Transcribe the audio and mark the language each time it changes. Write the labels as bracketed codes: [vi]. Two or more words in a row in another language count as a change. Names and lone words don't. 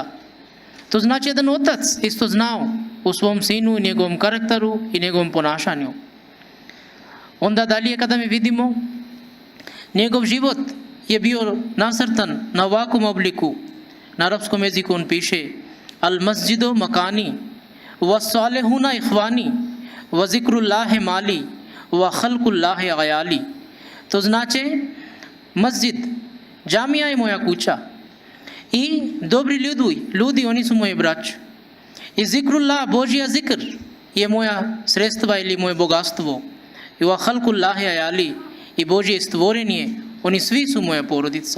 [bs] To znači jedan otac isto znao u svom sinu, njegovom karakteru i njegovom ponašanju. Onda dalje kada mi vidimo, njegov život je bio nasrtan na ovakvom obliku. Na arapskom jeziku on piše [ar] المسجد مكاني والصالحون إخواني وذكر الله مالي وخلق الله عيالي. [bs] To znači masjid, džamija je moja kuća i dobri ljudi oni su moji braći. I zikrullah, Božja zikr je moja sredstva ili moje bogatstvo. I [ar] وخلق الله عيالي, [bs] i Božje stvorenje, oni svi su moja porodica.